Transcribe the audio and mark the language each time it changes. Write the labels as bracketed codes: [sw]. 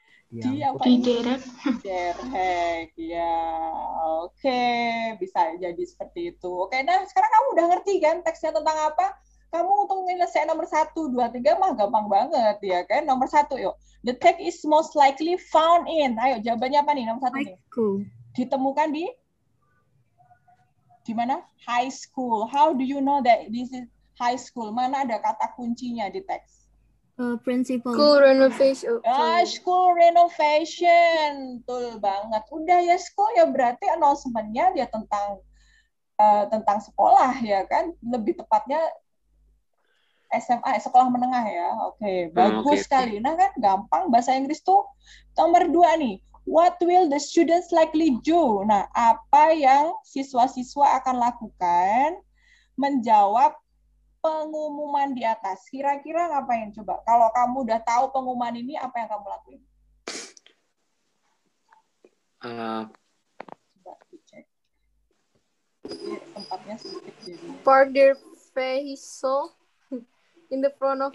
[id] Diderek. Derek ya. Oke, bisa jadi seperti itu. Oke, nah sekarang kamu udah ngerti kan teksnya tentang apa? Kamu untuk menyelesaikan nomor 1, 2, 3 mah gampang banget ya kan. Nomor 1 yuk. The text is most likely found in. Ayo jawabannya apa nih nomor 1 nih? Ditemukan di mana? High school. [en] How do you know that this is high school? [id] Mana ada kata kuncinya di teks? [en] Principal. School renovation. [id] School renovation. Betul banget. Udah ya school ya berarti announcement-nya dia tentang sekolah ya kan. Lebih tepatnya SMA, sekolah menengah ya. Oke, bagus oke. sekali. Nah kan gampang bahasa Inggris tuh. Nomor 2 nih. [en] What will the students likely do? [id] Nah, apa yang siswa-siswa akan lakukan menjawab pengumuman di atas? Kira-kira ngapain coba? Kalau kamu udah tahu pengumuman ini, apa yang kamu lakuin? Coba dicek. Ini tempatnya sedikit jadi. [en] Park their vehicle in the front of